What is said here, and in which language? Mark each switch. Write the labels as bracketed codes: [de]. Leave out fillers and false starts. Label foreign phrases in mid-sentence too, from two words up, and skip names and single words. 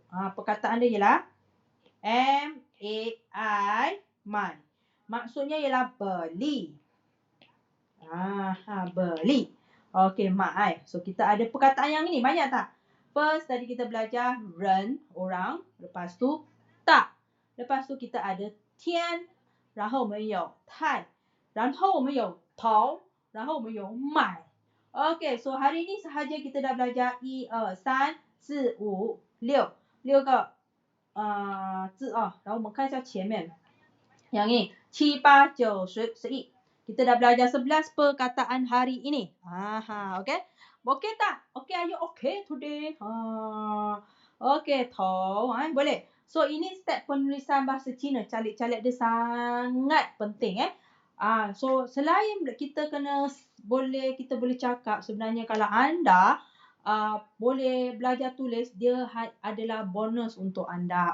[ms] Perkataan dia ialah M-A-I, my. Maksudnya ialah beli. Beli. Okey, my. So kita ada perkataan yang ini. Banyak tak? First, tadi kita belajar ren, orang. Lepas tu, tak. Lepas tu kita ada tian, [zh] 然后我们有太，然后我们有头，然后我们有买。 [ms] Okay, so hari ni sahaja kita dah belajar 1, 2, 3, 4, 5, 6. [zh] 6 个字然后我们看一下前面。 [ms] Yang ni [zh] 7, 8, 9, 10, 11. [ms] Kita dah belajar 11 perkataan hari ini. Okay? Okay tak? [en] Okay, are you okay today? [ms] Okay, tahu. Boleh. So, ini step penulisan bahasa Cina. Calik-calik dia sangat penting. So, selain kita boleh cakap, sebenarnya kalau anda boleh belajar tulis, dia adalah bonus untuk anda.